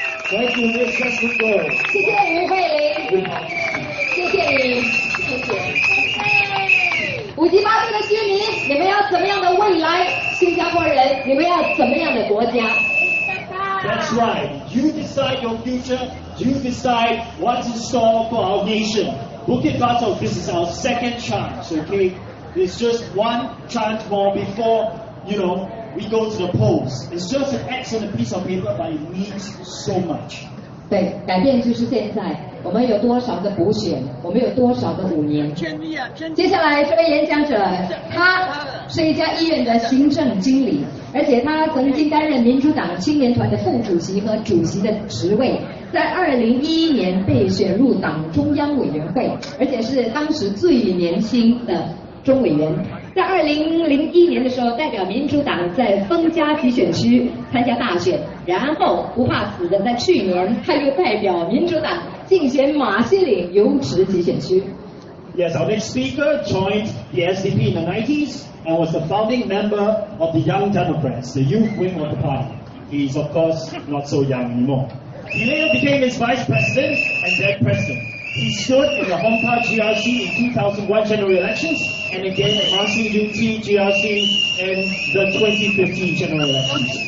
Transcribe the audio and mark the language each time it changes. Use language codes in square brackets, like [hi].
[en] Thank you, Miss Justin Gold. [zh] 谢谢吴慧玲，谢谢你，谢谢。五级巴特的居民，你们要怎么样的未来？新加坡人，你们要怎么样的国家？ [en] That's right. You decide your future. You decide what's in store for our nation. Bukit Batok, this is our second chance, okay? It's just one chance more before, we go to the polls. It's just an excellent piece of paper, but it means so much. [zh] 对，改变就是现在。我们有多少的补选？我们有多少的5年？接下来这位演讲者，他是一家医院的行政经理，而且他曾经担任民主党青年团的副主席和主席的职位，在2011年被选入党中央委员会，而且是当时最年轻的中委员。在2001年的时候，代表民主党在丰家集选区参加大选，然后不怕死的在去年他又代表民主党竞选马西岭油池集选区。 [en] Yes, our next speaker joined the SDP in the 90s and was the founding member of the Young Democrats, the youth wing of the party. He's, of course, not so young anymore. He later became its vice president and then president. He stood in the Hong Kong GRC in 2001 general elections and again at Marsin UT GRC in the 2015 general elections.